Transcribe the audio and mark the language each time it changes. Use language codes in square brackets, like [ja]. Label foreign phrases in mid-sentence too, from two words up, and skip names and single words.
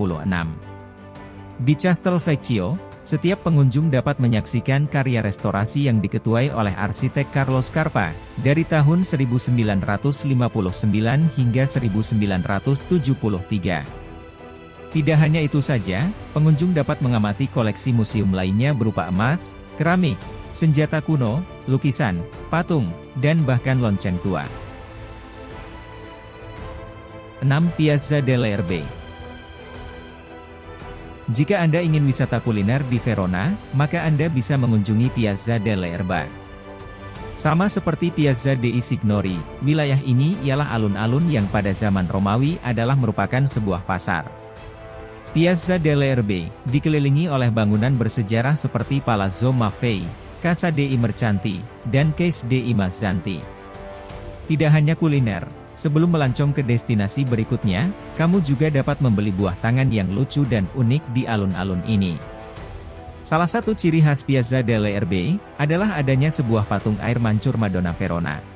[id] Di Castelvecchio, setiap pengunjung dapat menyaksikan karya restorasi yang diketuai oleh arsitek Carlo Scarpa, dari tahun 1959 hingga 1973. Tidak hanya itu saja, pengunjung dapat mengamati koleksi museum lainnya berupa emas, keramik, senjata kuno, lukisan, patung, dan bahkan lonceng tua. 6. Piazza delle Erbe. Jika Anda ingin wisata kuliner di Verona, maka Anda bisa mengunjungi Piazza delle Erba. Sama seperti Piazza dei Signori, wilayah ini ialah alun-alun yang pada zaman Romawi adalah merupakan sebuah pasar. Piazza delle Erbe dikelilingi oleh bangunan bersejarah seperti Palazzo Maffei, Casa dei Mercanti, dan Case dei Mazzanti. Tidak hanya kuliner, sebelum melancong ke destinasi berikutnya, kamu juga dapat membeli buah tangan yang lucu dan unik di alun-alun ini. Salah satu ciri khas Piazza delle Erbe adalah adanya sebuah patung air mancur Madonna Verona.